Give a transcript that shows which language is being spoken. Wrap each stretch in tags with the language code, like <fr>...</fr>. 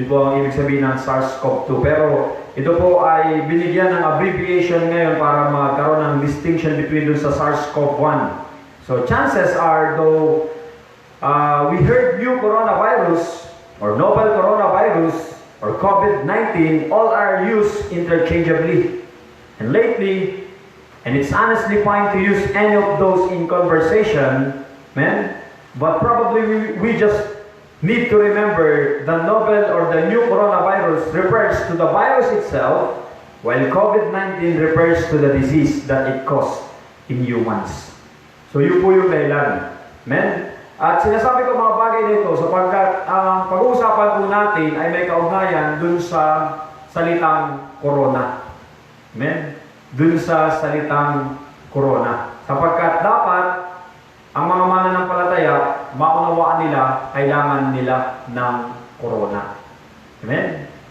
<tl>Yun po ang ibig sabihin ng SARS-CoV-2. Pero ito po ay binigyan ng abbreviation ngayon para magkaroon ng distinction between dun sa SARS-CoV-1.</tl> <en>So chances are, though we heard new coronavirus or novel coronavirus or COVID-19, all are used interchangeably. And lately, and it's honestly fine to use any of those in conversation, but probably we just need to remember the novel or the new coronavirus refers to the virus itself, while COVID-19 refers to the disease that it caused in humans.</en> <tl>So yun po yung dahilan. Amen? At sinasabi ko mga bagay nito sapagkat ang pag-uusapan po natin ay may kaugnayan dun sa salitang corona. Amen? Dun sa salitang corona. Sapagkat dapat ang mga mananampalataya, maunawaan nila, kailangan nila ng corona. Amen?</tl>